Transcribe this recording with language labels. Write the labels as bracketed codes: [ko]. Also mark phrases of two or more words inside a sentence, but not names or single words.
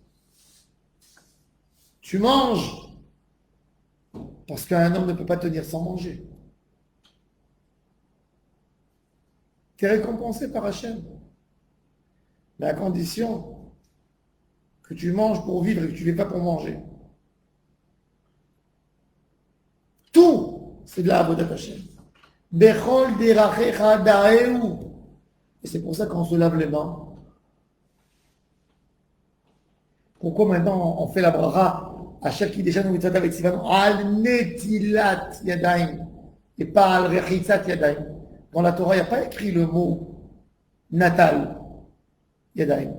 [fr] Tu manges parce qu'un homme ne peut pas tenir sans manger. Tu es récompensé par Hachem. Mais à condition que tu manges pour vivre et que tu ne fais pas pour manger. Tout, c'est de la [he] עבודת השם. בכל דרכיך דעהו. [fr] Et c'est pour ça qu'on se lave les mains. Pourquoi maintenant on fait la bracha à chaque déjà nous mitzvot avec Sivan [he] על נטילת ידיים [fr] et pas [he] על רחיצת ידיים. [fr] Dans la Torah, il n'y a pas écrit le mot [he] נטל ידיים.